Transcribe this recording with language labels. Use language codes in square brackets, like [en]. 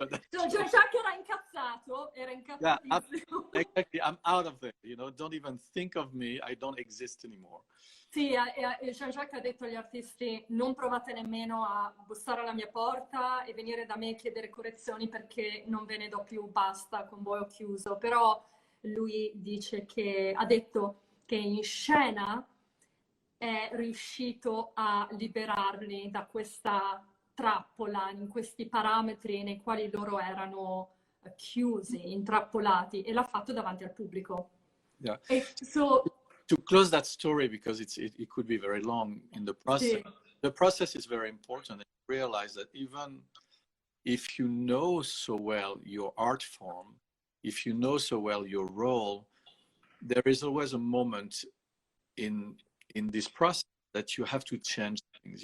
[it] Jean-Jacques era incazzatissimo. [en] Exactly, I'm out of there, you know, don't even think of me, I don't exist anymore. [it] Sì, Jean-Jacques ha detto agli artisti: non provate nemmeno a bussare alla mia porta e venire da me e chiedere correzioni, perché non ve ne do più, basta, con voi ho chiuso. Però lui dice che ha detto che in scena è riuscito a liberarli da questa trappola, in questi parametri nei quali loro erano chiusi, intrappolati, e l'ha fatto davanti al pubblico. [en] Yeah. So, to close that story, because it could be very long in the process, [it] sì. [en] the process is very important. And realize that even if you know so well your art form, if you know so well your role, there is always a moment in this process that you have to change things.